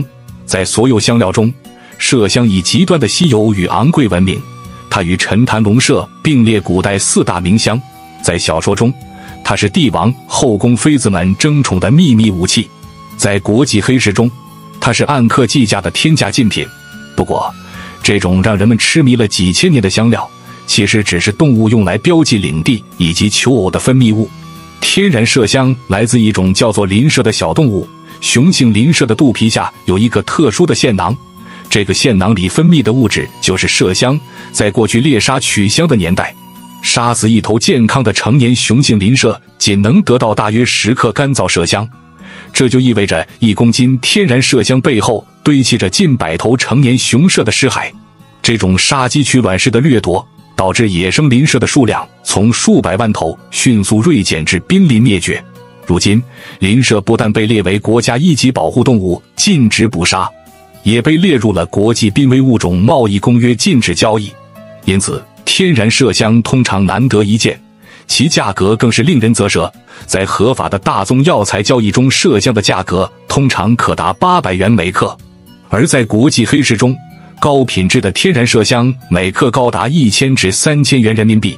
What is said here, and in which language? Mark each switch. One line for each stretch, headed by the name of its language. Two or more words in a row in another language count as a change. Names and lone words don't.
Chinese: 在所有香料中，麝香以極端的稀有與昂貴聞名，它與陳壇龍麝並列古代4大名香。在小說中，它是帝王、後宮妃子們爭寵的秘密武器；在國際黑市中，它是暗刻計價的天價禁品。不過，這種讓人們痴迷了幾千年的香料，其實只是動物用來標記領地以及求偶的分泌物。天然麝香來自一種叫做林麝的小動物，雄性林麝的肚皮下有一個特殊的腺囊，這個腺囊裡分泌的物質就是麝香。在過去獵殺取香的年代，殺死一頭健康的成年雄性林麝，僅能得到大約10克乾燥麝香，這就意味着1公斤天然麝香背後堆砌着近100頭成年雄麝的屍骸。這種殺雞取卵式的掠奪，導致野生林麝的數量從數百萬頭迅速銳減至瀕臨滅絕。如今，林麝不但被列為國家一級保護動物，禁止捕殺，也被列入了國際瀕危物種貿易公約，禁止交易。因此，天然麝香通常難得一見，其價格更是令人嘖舌。在合法的大宗藥材交易中，麝香的價格通常可達800元每克，而在國際黑市中，高品質的天然麝香每克高達1000至3000元人民幣。